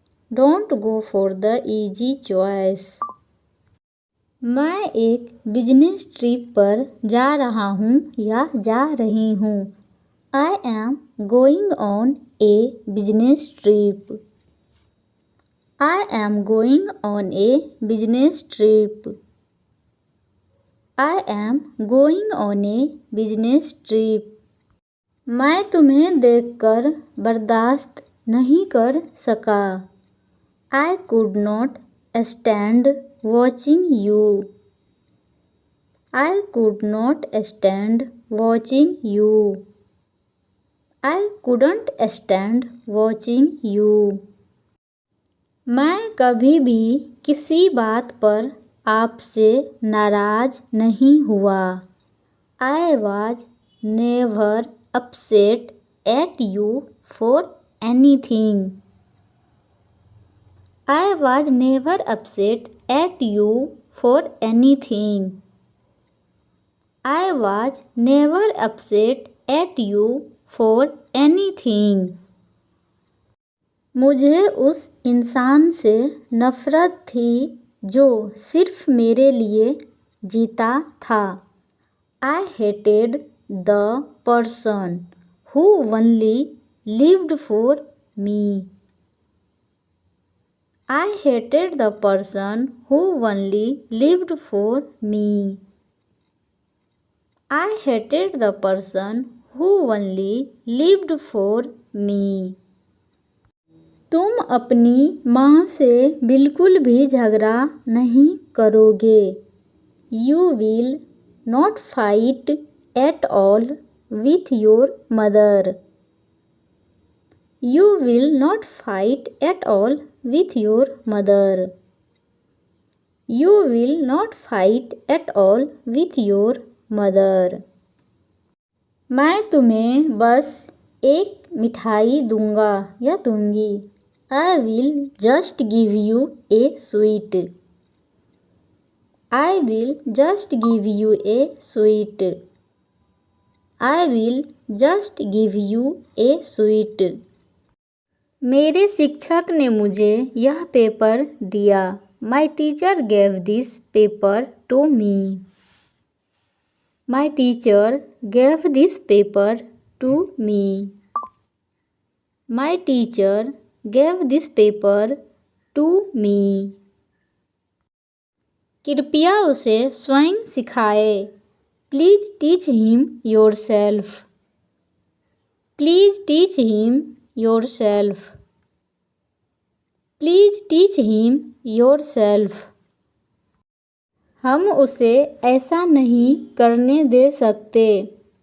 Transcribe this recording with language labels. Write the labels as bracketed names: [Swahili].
[English] Don't go for the easy choice. [Hindi] मैं एक business trip पर जा रहा हूँ या जा रही हूँ। [English] I am going on a business trip. I am going on a business trip. I am going on a business trip. [Hindi] मैं तुम्हें देखकर बर्दाश्त नहीं कर सका। [English] I could not stand watching you. I could not stand watching you. I couldn't stand watching you. [Hindi] मैं कभी भी किसी बात पर आपसे नाराज़ नहीं हुआ। [English] I was never upset at you for anything. I was never upset at you for anything. I was never upset at you for anything. [Hindi] मुझे उस इंसान से नफ़रत थी जो सिर्फ़ मेरे लिए जीता था। [English] I hated the person who only lived for me. I hated the person who only lived for me. I hated the person who only lived for me. [Hindi] तुम अपनी माँ से बिल्कुल भी झगड़ा नहीं करोगे। [English] You will not fight at all with your mother. You will not fight at all with your mother. You will not fight at all with your mother. [Hindi] मैं तुम्हें बस एक मिठाई दूंगा या दूंगी। [English] I will just give you a sweet. I will just give you a sweet. I will just give you a sweet. [Hindi] मेरे शिक्षक ने मुझे यह पेपर दिया। [English] My teacher gave this paper to me. My teacher gave this paper to me. My teacher gave this paper to me. [Hindi] कृपया उसे स्वयं सिखाए। [English] Please teach him yourself. Please teach him yourself. Please teach him yourself. [Hindi] हम उसे ऐसा नहीं करने दे सकते।